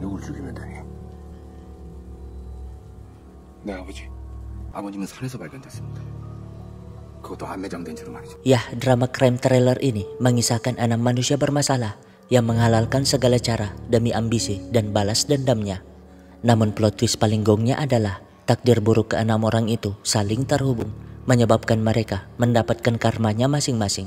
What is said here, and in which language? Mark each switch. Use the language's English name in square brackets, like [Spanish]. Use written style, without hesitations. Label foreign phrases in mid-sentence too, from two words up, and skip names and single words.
[Korean] 죽이면 되니? 네, 아버지. 아버님은 산에서 발견됐습니다. 그것도 안매장된 채로 말이죠. [Indonesian] Ya, drama [English] crime trailer [Indonesian] ini mengisahkan 6 manusia bermasalah yang menghalalkan segala cara demi ambisi dan balas dendamnya. Namun [English] plot twist [Indonesian] paling gongnya adalah takdir buruk ke-6 orang itu saling terhubung, menyebabkan mereka mendapatkan karmanya masing-masing.